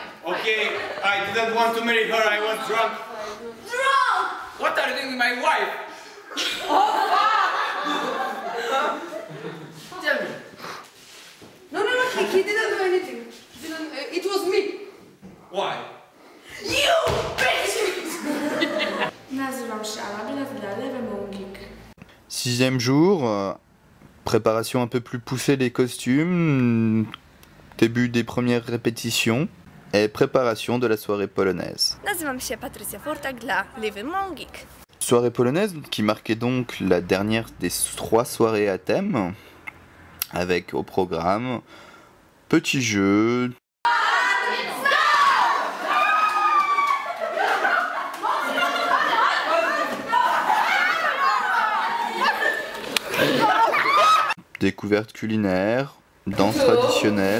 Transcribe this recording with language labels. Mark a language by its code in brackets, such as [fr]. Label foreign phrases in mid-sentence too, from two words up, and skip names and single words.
[en] Okay, I didn't want to marry her, I was drunk. Drunk! What are you doing with my wife? Tell me. No, he didn't do anything. It was me. Why? You bitch! [pl] Nazywam się Ala, bilet dla [fr] l'événement geek. Sixième jour, préparation un peu plus poussée des costumes, début des premières répétitions et préparation de la soirée polonaise. [pl] Nazywam się Patrycja Fortak dla [fr] l'événement geek. Soirée polonaise qui marquait donc la dernière des 3 soirées à thème, avec au programme petits jeux, découvertes culinaires, danse traditionnelle,